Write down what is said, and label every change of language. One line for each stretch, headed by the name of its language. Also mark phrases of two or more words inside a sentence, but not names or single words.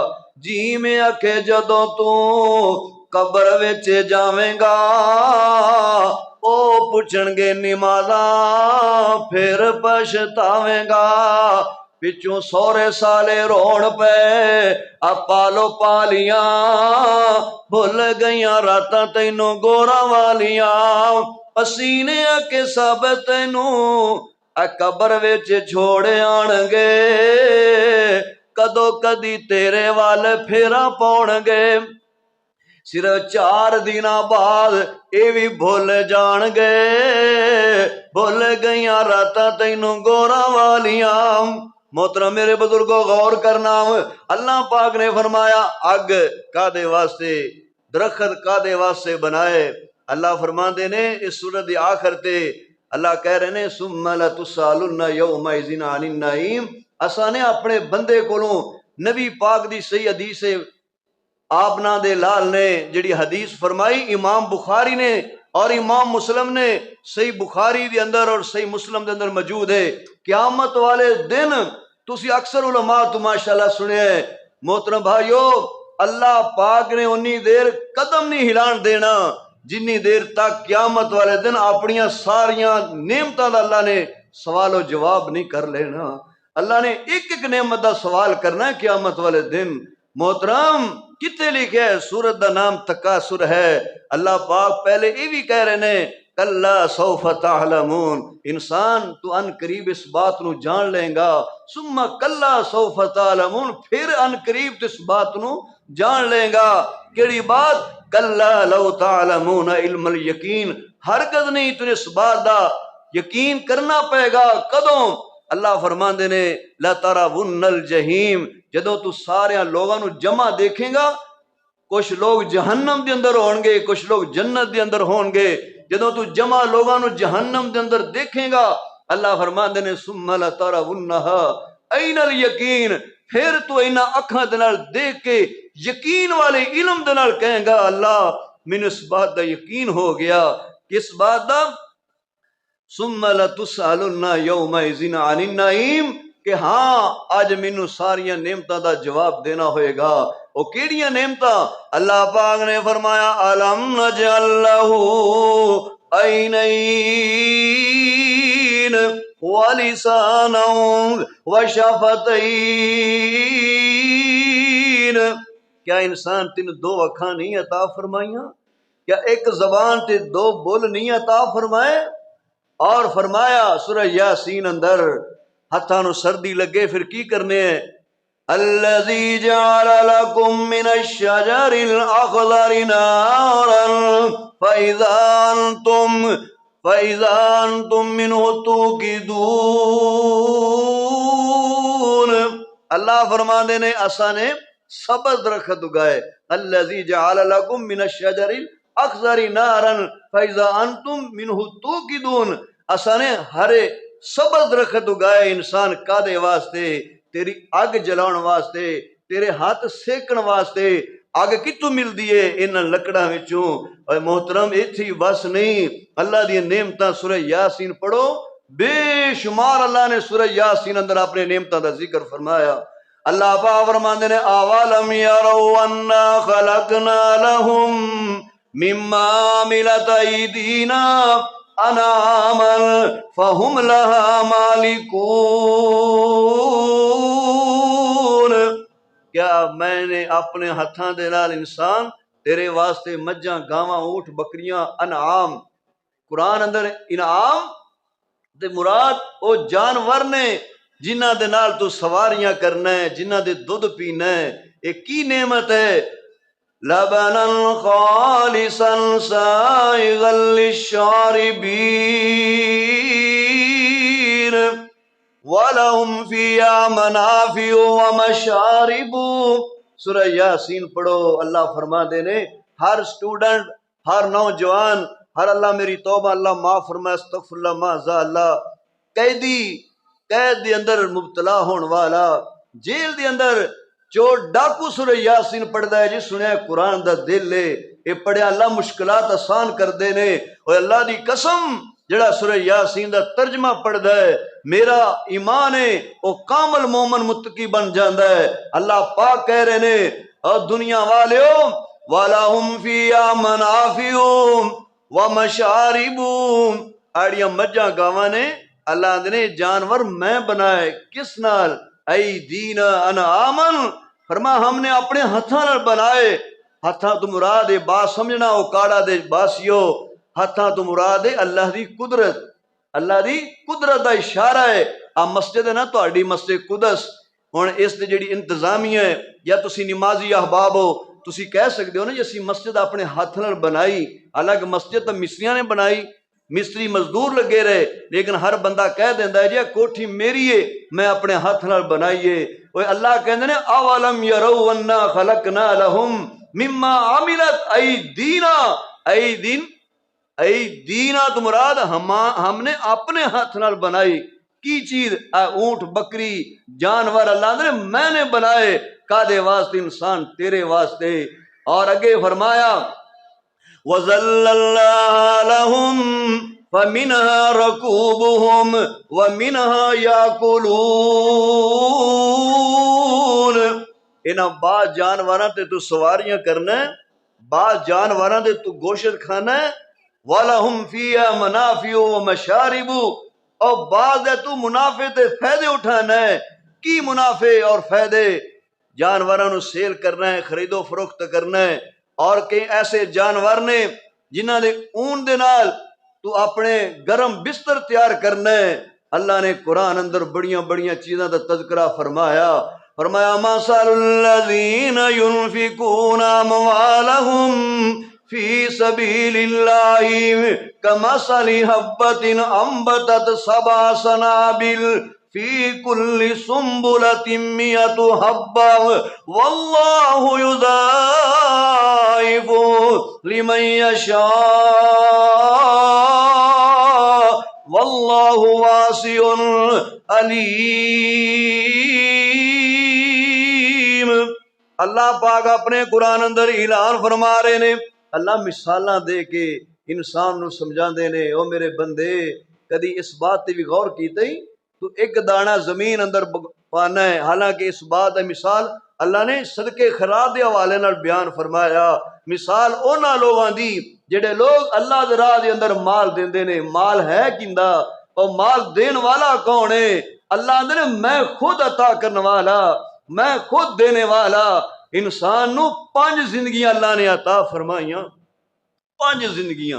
Punjabi: جی میں آکھے جدو تو قبر وچ جاویں گا او پوچھن گے نمازاں پھر پچھتاویں گا، پچھوں سورے سالے رون پے پالو پالیاں بھول گئیاں راتاں تینوں گوراں والیاں، پسینے کے سب تینوں قبر وچ چھوڑے آن گے، کدو کدی تیرے وال پھیرا پاؤن گے، صرف 4 دن بعد اے بھی بھول جان گے، بھول گئیاں راتاں تینوں گوراں والیاں۔ محترم میرے بزرگوں غور کرنا، اللہ پاک نے فرمایا اگ کادے واسطے، درخت کادے واسطے بنائے؟ اللہ فرماندے نے اس سورت دی آخر تے اللہ کہہ رہے نے
Arabic: ثم لتسالن یومئذ عن النعیم،
Punjabi: اساں نے اپنے بندے کولوں نبی پاک دی صحیح حدیث آپنا دے لال نے جڑی حدیث فرمائی، امام بخاری نے اور امام مسلم نے صحیح بخاری دے اندر اور صحیح مسلم دے اندر موجود ہے۔ قیامت والے دن تسی اکثر علماء تو ماشاءاللہ سنے ہیں محترم بھائیو، اللہ پاک نے انی دیر قدم نہیں ہلان دینا جنی دیر تک قیامت والے دن اپنیاں ساریاں نعمتاں دا اللہ نے سوال و جواب نہیں کر لینا۔ اللہ نے ایک ایک نعمت دا سوال کرنا ہے قیامت والے دن۔ محترم کتے لکھے ہے؟ سورت دا نام تکاثر ہے۔ اللہ پاک پہلے یہ بھی کہہ رہے ہیں
Arabic: کلا سوف تعلمون،
Punjabi: انسان تو ان قریب اس بات نو جان لیں گا،
Arabic: ثم کلا سوف تعلمون،
Punjabi: پھر ان قریب اس بات نو جان لیں گا۔ کیڑی بات؟
Arabic: کلا لو تعلمون علم الیقین،
Punjabi: ہرگز نہیں تو اس بات دا یقین کرنا پائے گا۔ کدوں؟ اللہ فرماندے نے
Arabic: لَتَرَوُنَّ الْجَحِيمَ،
Punjabi: جدو تو سارے لوگاں نو جمع دیکھیں گا، کچھ لوگ جہنم دے اندر ہون گے، کچھ لوگ جنت دے اندر ہون گے، جدو تو جمع لوگاں نو جہنم دے اندر دیکھیں گا اللہ فرماندے نے
Arabic: ثُمَّ لَتَرَوُنَّهَا أَيْنَ الْيَقِينَ،
Punjabi: پھر تو اینا اکھاں دے نال دیکھ کے یقین والے علم دے نال کہیں گا اللہ مینوں اس بات دا یقین ہو گیا، کس بات دا؟
Arabic: ثم لتسألن یومئذ عن النعیم،
Punjabi: کہ ہاں آج مینوں ساریاں نعمتاں دا جواب دینا ہوئے گا۔ وہ کیڑیاں نعمتاں؟ اللہ پاک نے فرمایا
Arabic: الم نجعل لہ عینین ولسانا وشفتین،
Punjabi: کیا انسان تین 2 اکھاں نہیں عطا فرمائیاں؟ کیا ایک زبان تے 2 بول نہیں عطا فرمائے؟ اور فرمایا سورہ یاسین اندر ہتھاں نو سردی لگے پھر کی کرنے ہیں؟
Arabic: الذی جعل لکم من الشجر الاخضر نارا فاذا انتم منہ توقدون،
Punjabi: اللہ فرماندے نے اساں نے سبز درخت اگائے،
Arabic: الذی جعل لکم من الشجر الاخضر نارا فاذا انتم منہ توقدون،
Punjabi: اساں نے ہرے سبز درخت اگائے انسان کادے واسطے؟ تیری اگ جلاؤن واسطے، تیرے ہاتھ سیکن واسطے۔ اگ کتوں ملدی ہے؟ انہاں لکڑاں وچوں۔ اے محترم ایتھی بس نہیں، اللہ دی نعمتاں سورہ یاسین پڑھو، بے شمار اللہ نے سورہ یاسین اندر اپنے نعمتاں دا ذکر فرمایا۔ اللہ پاک فرماندے نے
Arabic: اولم یروا انا خلقنا لهم مما عملت ایدینا انعاما فهم لها مالکون،
Punjabi: کیا میں نے اپنے ہتھاں دے نال انسان تیرے واسطے مجھاں گاواں اونٹ بکریاں انعام، قرآن اندر انعام دے مراد او جانور نے جنہ دے نال تو سواریاں کرنا ہے، جنہ دے دودھ پینا ہے، یہ کی نعمت ہے؟
Arabic: لبنا خالصا سائغا للشاربین وَلَهُمْ فِيهَا مَنَافِعُ وَمَشَارِبُ۔
Punjabi: سورہ یاسین پڑھو، اللہ فرما دے نے ہر سٹوڈنٹ، ہر نوجوان، ہر اللہ میری توبہ اللہ معاف فرمائے
Arabic: استغفر اللہ معاذ اللہ،
Punjabi: قیدی، قید دے اندر مبتلا ہون والا، جیل دے اندر چور ڈاکو سورہ یاسین پڑھدا ہے جی سنیا قرآن دا دل ہے، یہ پڑھیا اللہ مشکلات آسان کر دے نے۔ اور اللہ دی قسم جڑا سورہ یاسین دا ترجمہ پڑھدا ہے میرا ایمان ہے وہ کامل مومن متقی بن جاندا ہے۔ اللہ پاک کہہ رہے نے اور دنیا والیو
Arabic: وَلَهُمْ فِيهَا مَنَافِعُ وَمَشَارِبُ،
Punjabi: آڑیاں مجھاں گاواں نے اللہ نے جانور میں بنائے کس نال؟
Arabic: ایدینا انعامن،
Punjabi: فرما ہم نے اپنے ہتھاں نال بنائے۔ ہتھاں تو مراد ہے بات سمجھنا اوکاڑا دے باسیو، ہتھاں تو مراد ہے اللہ دی قدرت، اللہ دی قدرت دا اشارہ ہے۔ آ مسجد ہے نا تہاڈی مسجد قدس، ہن اس دی جڑی انتظامیہ ہے یا تسی نمازی احباب ہو تسی کہہ سکتے ہو نا جی اسی مسجد اپنے ہاتھ نال بنائی، حالانکہ مسجد تو مستریاں نے بنائی، مستری مزدور لگے رہے، لیکن ہر بندہ کہہ دیندہ ہے جی کوٹھی میری ہے میں اپنے ہاتھ نال بنائیے۔ وہ اللہ کہندے نے
Arabic: اولم یروا انا خلقنا لهم مما عملت ایدینا،
Punjabi: ایدینا تو مراد ہم نے اپنے ہاتھ نال بنائی کی چیز؟ اونٹ بکری جانور اللہ نے میں نے بنائے، کادے واسطے؟ انسان تیرے واسطے۔ اور اگے فرمایا
Arabic: وَذَلَّلْنَاهَا لَهُمْ فَمِنْهَا رَكُوبُهُمْ وَمِنْهَا يَأْكُلُونَ۔
Punjabi: انہاں بعض جانوراں تے تو سواریاں کرنا ہے، بعض جانوراں تے تو گوشت کھانا ہے،
Arabic: وَلَهُمْ فِيهَا مَنَافِعُ وَمَشَارِبُ،
Punjabi: اور بعض ہے تو منافع تے فائدے اٹھانا ہے۔ کی منافع اور فائدے؟ جانوراں نو سیل کرنا ہے، خرید و فروخت کرنا ہے، اور کئی ایسے جانور نے جنہ دے اون دے نال تو اپنے گرم بستر تیار کرنا ہے۔ اللہ نے قرآن اندر بڑیاں بڑیاں چیزاں دا تذکرہ فرمایا، فرمایا
Arabic: مثل الذین ينفقون اموالهم فی سبیل اللہ کمثل حبۃ انبتت سبع سنابل فی کل سنبلۃ مئۃ حبہ واللہ یضاعف لمن یشاء واللہ واسع علیم۔
Punjabi: اللہ پاک اپنے قرآن اندر اعلان فرما رہے نے، اللہ مثالاں دے کے انسان نو سمجھا دے نے، او میرے بندے کدی اس بات تے بھی غور کیتے ہی تو ایک دانہ زمین اندر پانا ہے، حالانکہ اس بات ہے مثال اللہ نے صدقے خیرات دے حوالے نال بیان فرمایا۔ مثال اونا لوگاں دی جڑے لوگ اللہ دے راہ دے اندر مال دیندے نے، مال ہے کیندا اور مال دین والا کون ہے؟ اللہ اندر میں خود عطا کرنے والا، میں خود دینے والا۔ انسان نو 5 زندگیاں اللہ نے عطا فرمائیاں، 5 زندگیاں۔